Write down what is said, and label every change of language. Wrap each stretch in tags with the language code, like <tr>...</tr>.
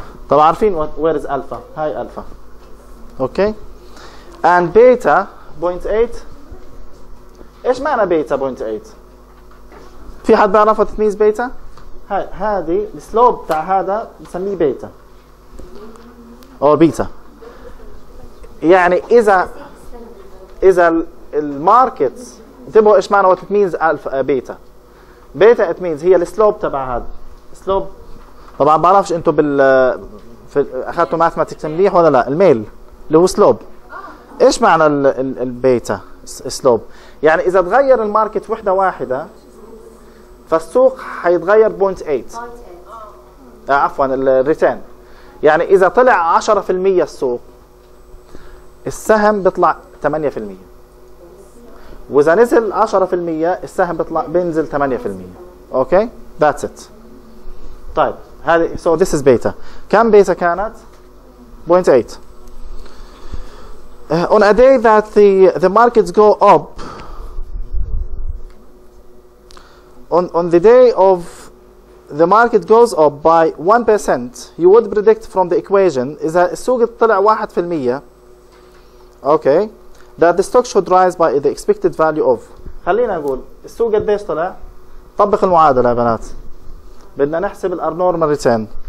<ar>طبعا عارفين</ar> <en>where is alpha. هاي alpha. Okay. And beta 0.8.</en> <ar>ايش معنى beta 0.8؟ في حد بيعرف</ar> <en>what it means beta؟</en> <ar>هذه السلوب تاع هذا بنسميه بيتا او بيتا. يعني اذا الماركت انتبهوا ايش معنى وات مينز الفا بيتا. بيتا ات مينز هي السلوب تبع هذا سلوب. طبعا بعرفش انتم اخذتوا ماثماتكس منيح ولا لا. الميل اللي هو سلوب. ايش معنى البيتا سلوب؟ يعني اذا تغير الماركت وحده واحده فالسوق حيتغير 0.8. عفوا الريتيرن. يعني اذا طلع 10% السوق السهم بيطلع 8%، واذا نزل 10% السهم بينزل 8%.</ar> <en>Okay that's it.</en> <ar>طيب هذه</ar> <en>so this is beta.</en> <ar>كم بيتا كانت؟ 0.8.</ar> <en>On a day that the markets go up, on the day of the market goes up by 1%, you would predict from the equation</en> <ar>إذا السوق طلع 1%,</ar> <en>okay, that the stock should rise by the expected value of.</en> <ar>خلينا نقول السوق قديش طلع؟ طبق المعادلة يا بنات. بدنا نحسب الابنورمال ريتيرن.</ar>